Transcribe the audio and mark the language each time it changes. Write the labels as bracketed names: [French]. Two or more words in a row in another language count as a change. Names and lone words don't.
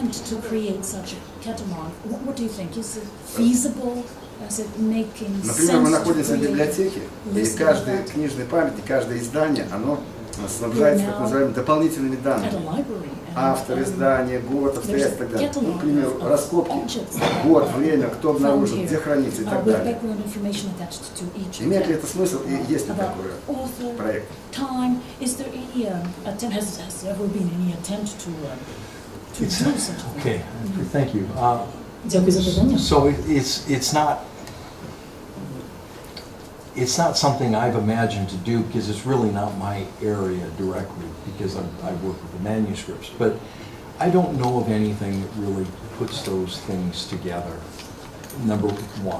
[Russian] Например, мы находимся в библиотеке, и каждый книжный памятник, каждое издание, оно снабжается так называемыми дополнительными данными. Автор издания, год, обстоятельства и так далее. Ну, к примеру, раскопки, год, время, кто обнаружил, где хранится и так далее. Имеет ли это смысл и есть ли такой проект? [English] Okay, thank you. [Ukrainian] Дякую за питання. [English] So it's not something I've imagined to do because it's really not my area directly because I work with the manuscripts. But I don't know of anything that really puts those things together, number one.